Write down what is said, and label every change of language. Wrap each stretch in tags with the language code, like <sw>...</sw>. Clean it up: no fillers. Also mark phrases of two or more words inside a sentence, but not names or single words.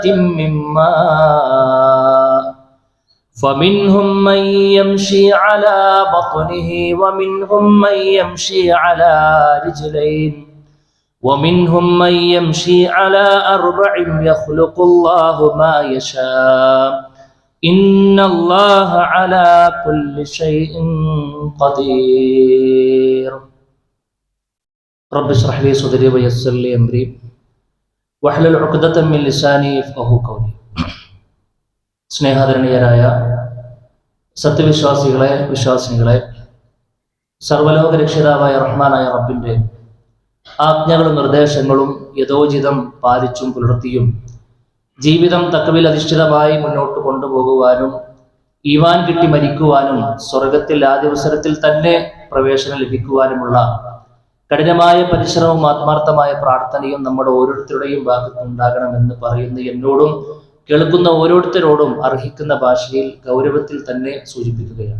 <ar>من ماء فمنهم من يمشي على بطنه ومنهم من يمشي على رجلين ومنهم من يمشي على أربع يخلق الله ما يشاء إن الله على كل شيء قدير رب اشرح لي صدري ويسر لي أمري واحلل عقدة من لساني يفقهوا قولي</ar> <ml>സ്നേഹാദരണീയരായ സത്യവിശ്വാസികളെ വിശ്വാസിനികളെ സർവ്വലോക രക്ഷിതാവായ റഹ്മാനായ റബ്ബിന്റെ ആജ്ഞകളും നിർദ്ദേശങ്ങളും യഥോചിതം പാലിച്ചും പുലർത്തിയും ജീവിതം തഖ്വയിൽ അധിഷ്ഠിതമായി മുന്നോട്ട് കൊണ്ടുപോകുവാനും ഈമാൻ കിട്ടി മരിക്കുവാനും സ്വർഗത്തിൽ ആ ദിവസത്തിൽ തന്നെ പ്രവേശനം ലഭിക്കുവാനുമുള്ള കഠിനമായ പരിശ്രമവും ആത്മാർത്ഥമായ പ്രാർത്ഥനയും നമ്മുടെ ഓരോരുത്തരുടെയും ഭാഗത്തുണ്ടാകണമെന്ന് പറയുന്ന എന്നോടും കേൾക്കുന്ന ഓരോരുത്തരോടും അർഹിക്കുന്ന ഭാഷയിൽ ഗൗരവത്തിൽ തന്നെ സൂചിപ്പിക്കുകയാണ്.</ml>